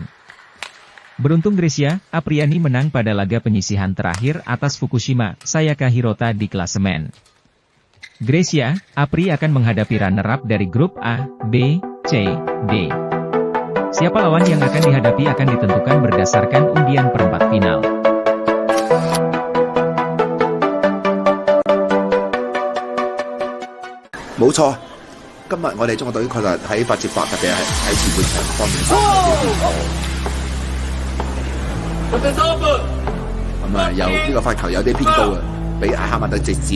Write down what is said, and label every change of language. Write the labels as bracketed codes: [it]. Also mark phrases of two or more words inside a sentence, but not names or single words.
[id] Beruntung Grecia, Apriani menang pada laga penyisihan terakhir atas Fukushima, Sayaka Hirota di klasemen. Grecia, Apri akan menghadapi runner-up dari grup A, B, C, D. Siapa lawan yang akan dihadapi akan ditentukan berdasarkan undian perempat final. [yue] 冇錯，今日我哋中國隊確實喺8接8，特別係喺前半場方面發揮表現好。咁啊，有呢個發球有啲偏高啊，俾艾哈邁特直接